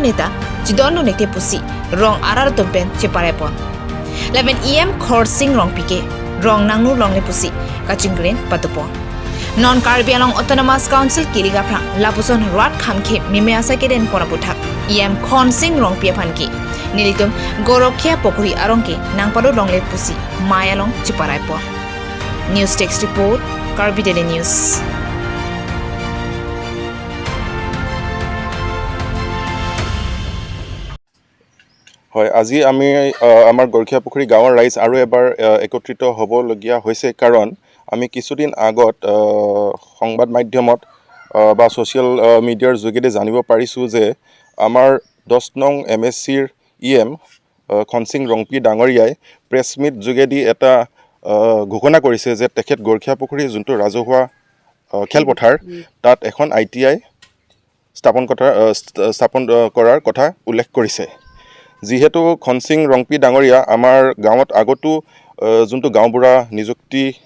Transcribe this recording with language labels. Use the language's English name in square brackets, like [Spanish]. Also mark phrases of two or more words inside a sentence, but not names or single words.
[Karbi] neta jidonu nekte pusi rong arar tumben cheparepon 11 Khonsing Rongpi ke rong nangnu longle pusi kachingren patupo non Caribbean Autonomous Council Kilik aphan lapuson rat khamke mime asa keden poraputhak Khonsing Rongpi aphan ki nilitum Gorokhiya Pokhuri arong ke nangpado longle pusi mayalong cheparaipo [English] News Text Report [Karbi] Karbi Daily News [Assamese] হয় আজি আমি আমাৰ গৰখিয়া পুখুৰী গাঁৱৰ ৰাইজ আৰু এবাৰ একত্ৰিত হ'বলগীয়া হৈছে কাৰণ আমি কিছুদিন আগত সংবাদ মাধ্যমত বা [English] social mediaৰ [Assamese] যোগেদি জানিব পাৰিছোঁ যে আমাৰ 10 নং MSCৰ খনসিং ৰংপি ডাঙৰীয়াই [English] press meet [Assamese] যোগেদি এটা ঘোষণা কৰিছে যে তেখেত গৰখিয়া পুখুৰী যোনটো ৰাজহুৱা খেলপথাৰ তাত এখন ITI স্থাপন কৰাৰ কথা উল্লেখ কৰিছে যিহেতু খনসিং ৰংপি ডাঙৰীয়া আমাৰ গাঁৱত আগতো যোনটো গাঁওবুঢ়া নিযুক্তি